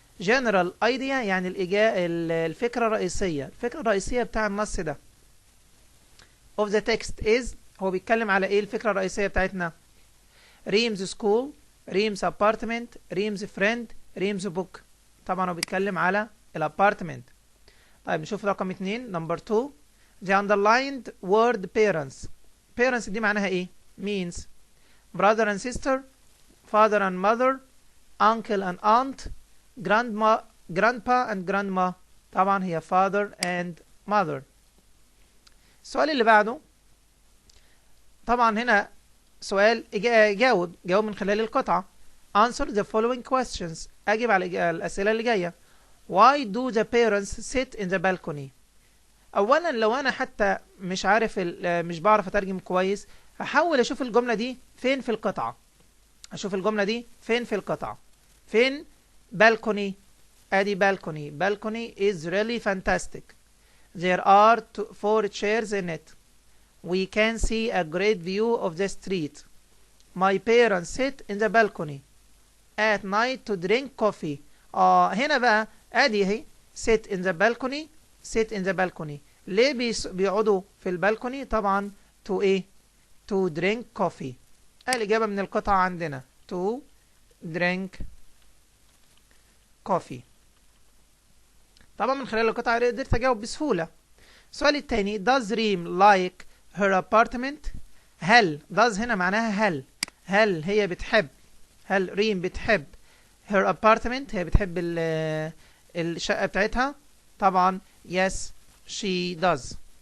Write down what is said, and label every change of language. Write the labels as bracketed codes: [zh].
[en] general idea [ar] يعني الفكرة الرئيسية. الفكرة الرئيسية بتاع النص ده [en] of the text is، [ar] هو بيتكلم على ايه الفكرة الرئيسية بتاعتنا؟ [en] Reem's school، Reem's apartment، Reem's friend، Reem's book. [ar] طبعا هو بيتكلم على الابارتمنت. طيب نشوف رقم 2 [en] number 2 the underlined word parents. parents [ar] دي معناها ايه؟ [en] means brother and sister، father and mother، uncle and aunt، grandpa and grandma. [ar] طبعا هي [en] father and mother. [ar] السؤال اللي بعده طبعا هنا سؤال جاوب من خلال القطعة. [en] answer the following questions، [ar] أجب على الأسئلة اللي جاية. [en] why do the parents sit in the balcony؟ [ar] أولا لو أنا حتى مش عارف مش بعرف أترجم كويس، هحاول أشوف الجملة دي فين في القطعة. أشوف الجملة دي فين في القطعة. فين balcony؟ أدي balcony. [en] balcony is really fantastic. There are 4 chairs in it. We can see a great view of the street. My parents sit in the balcony at night to drink coffee. [ar] هنا بقى ادي اهي [en] sit in the balcony. sit in the balcony [ar] ليه بيقعدوا في البالكوني؟ [en] طبعا to ايه؟ to drink coffee. [ar] الإجابة من القطعة عندنا [en] to drink coffee. [ar] طبعا من خلال القطعة قدرت أجاوب بسهولة. السؤال الثاني [en] does Reem like her apartment؟ [ar] هل does هنا معناها هل هي بتحب، هل ريم بتحب [en] her apartment، [ar] هي بتحب الشقة بتاعتها؟ طبعا [en] yes she does.